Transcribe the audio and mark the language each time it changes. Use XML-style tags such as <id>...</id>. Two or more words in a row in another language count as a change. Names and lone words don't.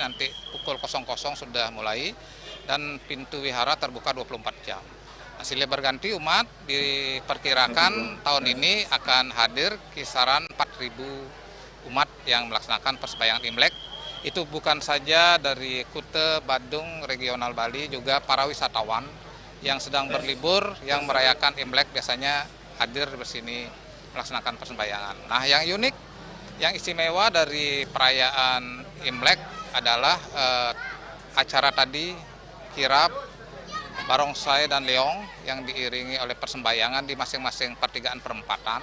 <id>Nanti pukul 00 sudah mulai dan pintu wihara terbuka 24 jam. Silih berganti umat diperkirakan tahun ini akan hadir kisaran 4.000 umat yang melaksanakan persembahyangan Imlek. Itu bukan saja dari Kuta, Badung, regional Bali, juga para wisatawan yang sedang berlibur, yang merayakan Imlek biasanya hadir di sini melaksanakan persembahyangan. Nah, yang unik, yang istimewa dari perayaan Imlek adalah acara tadi, kirap, barongsai dan leong yang diiringi oleh persembahyangan di masing-masing pertigaan perempatan.</id>